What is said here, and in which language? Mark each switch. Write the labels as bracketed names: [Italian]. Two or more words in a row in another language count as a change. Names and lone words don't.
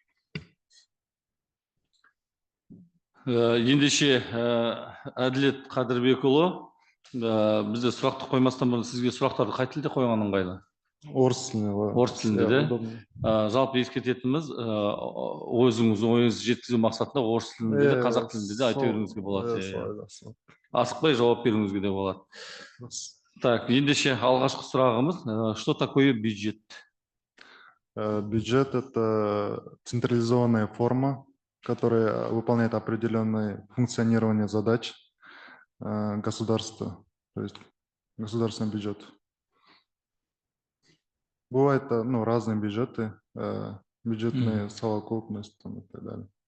[Kazakh] Ендеше Әділет Қадырбекұлы, бізде сұрақты қоймастан бұрын сізге сұрақтарды қай тілде қойған ыңғайлы? Орыс тілінде. Орыс тілінде де. Жалпы ескертетініміз, ойыңызды жеткізу мақсатында орыс тілінде де, қазақ тілінде де айта беруіңізге болады. Асықпай жауап беруіңізге де болады. Так, ендеше алғашқы сұрағымыз, [Russian] что такое бюджет? Бюджет – это централизованная форма, которая выполняет определенное функционирование задач государства, то есть государственный бюджет. Бывают разные бюджеты, бюджетные совокупности и так далее.